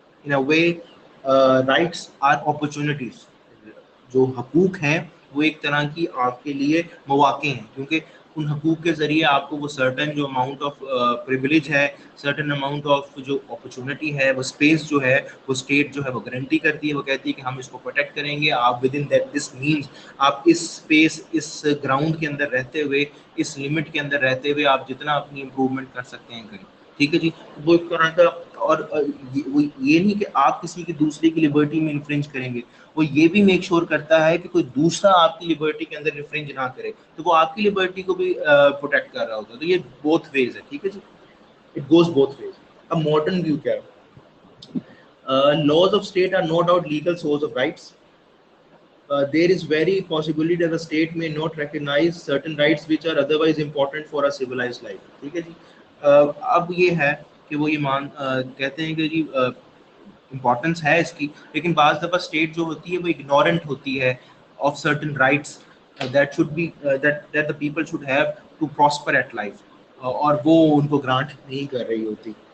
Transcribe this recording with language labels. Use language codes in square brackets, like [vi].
[en] In a way, rights are opportunities. [ur] جو حقوق ہیں وہ ایک طرح کی آپ کے لیے مواقع ہیں, کیونکہ ان حقوق کے ذریعے آپ کو وہ سرٹن جو اماؤنٹ آف پریویلیج ہے, سرٹن اماؤنٹ آف جو اپرچونٹی ہے, وہ اسپیس جو ہے وہ اسٹیٹ جو ہے وہ گارنٹی کرتی ہے. وہ کہتی ہے کہ ہم اس کو پروٹیکٹ کریں گے. آپ with in that this means آپ اس اسپیس, اس گراؤنڈ کے اندر رہتے ہوئے, اس لمٹ کے اندر رہتے ہوئے آپ جتنا اپنی امپروومنٹ کر سکتے ہیں کریں. ٹھیک ہے جی, وہ ایک طرح کا, اور یہ نہیں کہ آپ کسی کی دوسرے کی لبرٹی میں انفرنج کریں گے, وہ یہ بھی میک شور کرتا ہے کہ کوئی دوسرا آپ کی لبرٹی کے اندر انفرنج نہ کرے, تو وہ آپ کی لبرٹی کو بھی پروٹیکٹ کر رہا ہوتا ہے. تو یہ بوتھ ویز ہے. ٹھیک ہے جی, [en] It goes both ways. [ur] اب ماڈرن ویو کیا ہے, [en] laws of state are no doubt legal source of rights. There is very possibility that the state may not recognize certain rights which are otherwise important for a civilized life. [ur] ٹھیک ہے جی, اب یہ ہے کہ وہ یہ کہتے ہیں کہ جی امپورٹنس ہے اس کی, لیکن بعض دفعہ اسٹیٹ جو ہوتی ہے وہ اگنورنٹ ہوتی ہے of certain rights [en] that should be that the people should have to prosper at life, [ur] اور وہ ان کو گرانٹ نہیں کر رہی ہوتی.